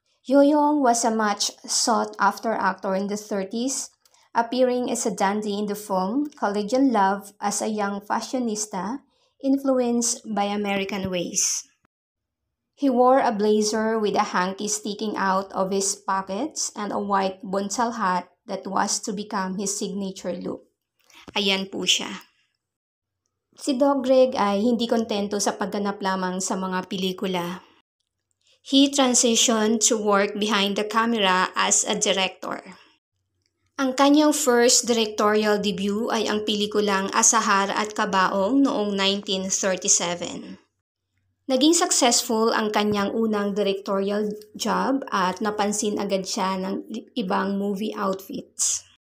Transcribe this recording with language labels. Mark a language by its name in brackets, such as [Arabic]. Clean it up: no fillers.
[English] Yoyong was a much sought-after actor in the 30s, appearing as a dandy in the film Collegian Love as a young fashionista influenced by American ways. He wore a blazer with a hanky sticking out of his pockets and a white bonsal hat that was to become his signature look. [Filipino] Ayan po siya. Si Doc Greg ay hindi kontento sa pagganap lamang sa mga pelikula. [English] He transitioned to work behind the camera as a director. [Filipino] Ang kanyang first directorial debut ay ang pelikulang Asahar at Kabaong noong 1937. Naging successful ang kanyang unang directorial job at napansin agad siya ng ibang movie outfits.